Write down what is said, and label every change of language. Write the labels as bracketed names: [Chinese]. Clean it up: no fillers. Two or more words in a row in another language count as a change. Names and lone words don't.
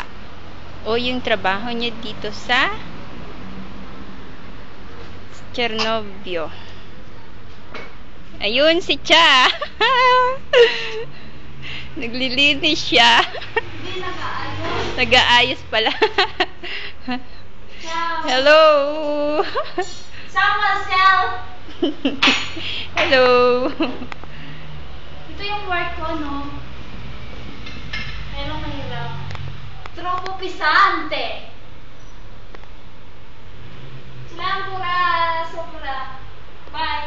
[Filipino] O yung trabaho niya dito sa Chernobyo. Ayun si Cha. Naglilinis siya. Hindi nag-aayos. Nag-aayos pala. [Italian] Ciao. [English] Hello. [Italian] Ciao, Marcel. [English] Hello. [Filipino] Ito yung work ko, no? Pero mahirap. [Italian] Troppo pesante. [Filipino] Sila pura, sobra. [English] Bye.